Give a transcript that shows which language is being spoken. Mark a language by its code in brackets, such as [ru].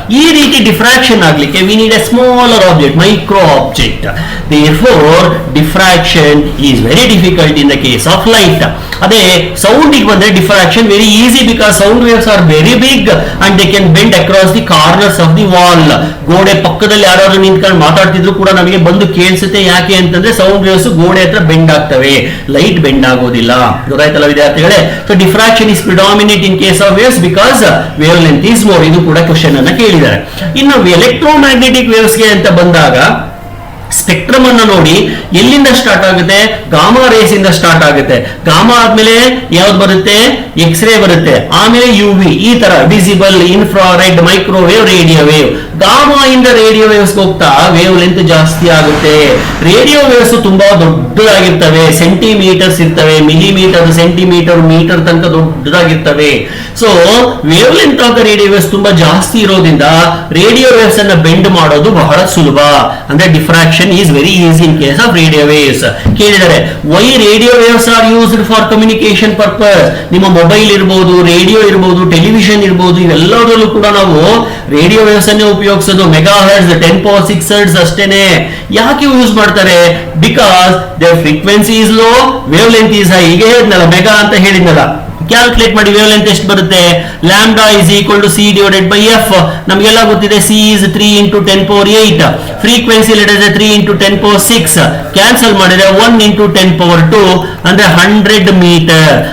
[kn] ಈ ರೀತಿ ಡಿಫ್ರಾಕ್ಷನ್ ಆಗ್ಲಿಕ್ಕೆ [en] we need a smaller object, micro object. Therefore diffraction is very difficult in the case of light. [kn] ಅದೇ sound ಗೆ ಬಂದ್ರೆ [en] Diffraction very easy, because sound waves are very big and they can bend across the corners of the wall. [kn] ಗೋಡೆ ಪಕ್ಕದಲ್ಲಿ ಯಾರಾದ್ರೂ ನಿಂತ್ಕೊಂಡು ಮಾತಾಡ್ತಿದ್ರು ಕೂಡ ನಮಗೆ ಬಂದು ಕೇಳಿಸುತ್ತೆ. ಯಾಕೆ ಅಂತಂದ್ರೆ ಸೌಂಡ್ ವೇವ್ಸ್ ಗೋಡೆ ಹತ್ರ ಬೆಂಡ್ ಆಗ್ತವೆ, ಲೈಟ್ ಬೆಂಡ್ ಆಗೋದಿಲ್ಲ. ಗೊತ್ತಾಯ್ತಲ್ಲ ವಿದ್ಯಾರ್ಥಿಗಳೇ? [en] So diffraction is predominate in case of waves because wavelength is more. [kn] ಇದು ಕೂಡ ಕ್ವಶನ್ ಅನ್ನ ಕೇಳಿದ್ದಾರೆ. ಇನ್ನು ಎಲೆಕ್ಟ್ರೋಮ್ಯಾಗ್ನೆಟಿಕ್ ವೇವ್ಸ್ಗೆ ಅಂತ ಬಂದಾಗ ಸ್ಪೆಕ್ಟ್ರಮ್ ಅನ್ನು ನೋಡಿ, ಎಲ್ಲಿಂದ ಸ್ಟಾರ್ಟ್ ಆಗುತ್ತೆ? ಗಾಮಾ ರೇಸ್ ಇಂದ ಸ್ಟಾರ್ಟ್ ಆಗುತ್ತೆ. ಗಾಮಾ ಆದ್ಮೇಲೆ ಯಾವ್ದು ಬರುತ್ತೆ? ಎಕ್ಸ್ರೇ ಬರುತ್ತೆ, ಆಮೇಲೆ ಯುವಿ, ಈ ತರ visible, infrared, microwave, radio wave. Gamma ಇಂದ ರೇಡಿಯೋ ವೇವ್ಸ್ ಹೋಗ್ತಾ ವೇವ್ ಲೆಂತ್ ಜಾಸ್ತಿ ಆಗುತ್ತೆ. ರೇಡಿಯೋ ವೇವ್ಸ್ ತುಂಬಾ ದೊಡ್ಡದಾಗಿರ್ತವೆ, ಸೆಂಟಿಮೀಟರ್ಸ್ ಇರ್ತವೆ, ಮಿಲಿಮೀಟರ್, ಸೆಂಟಿಮೀಟರ್, ಮೀಟರ್ ತನಕ ದೊಡ್ಡದಾಗಿರ್ತವೆ. [en] so wavelength of the radio waves [kn] ತುಂಬಾ ಜಾಸ್ತಿ ಇರೋದ್ರಿಂದ ರೇಡಿಯೋ ವೇವ್ಸ್ ಅನ್ನ ಬೆಂಡ್ ಮಾಡೋದು ಬಹಳ ಸುಲಭ. ಅಂದ್ರೆ diffraction [en] is very easy in case of radio waves. [kn] ಕೇಳಿದರೆ [en] why radio waves are used for communication purpose? [kn] ನಿಮ್ಮ ಮೊಬೈಲ್ ಇರಬಹುದು, ರೇಡಿಯೋ ಇರಬಹುದು, ಟೆಲಿವಿಷನ್ ಇರಬಹುದು, ಇವೆಲ್ಲದರಲ್ಲೂ ಕೂಡ ನಾವು ರೇಡಿಯೋ ವೇವ್ಸ್ ಅನ್ನೇ ಉಪಯೋಗಿಸೋದು. ಮೆಗಾ ಹರ್ಟ್ಸ್, 10⁶ ಹರ್ಟ್ಸ್ ಅಷ್ಟೇನೆ. ಯಾಕೆ ಯೂಸ್ ಮಾಡ್ತಾರೆ? [en] Because their frequency is low, wavelength is high. [kn] ಈಗ ಹೇಳಿದ್ನಲ್ಲ, ಮೆಗಾ ಅಂತ ಹೇಳಿದ್ನಲ್ಲ, ಕ್ಯಾಲ್ಕುಲೇಟ್ ಮಾಡಿ ವೇವ್ ಲೆಂತ್ ಎಷ್ಟು ಬರುತ್ತೆ? [en] Lambda is equal to C divided by F. [kn] ನಮಗೆಲ್ಲ ಗೊತ್ತಿದೆ [en] C is 3 × 10⁸. [kn] Frequency letter 3 × 10⁶. Cancel ಮಾಡಿದ್ರೆ 1 × 10⁻², ಅಂದ್ರೆ 100 ಮೀಟರ್.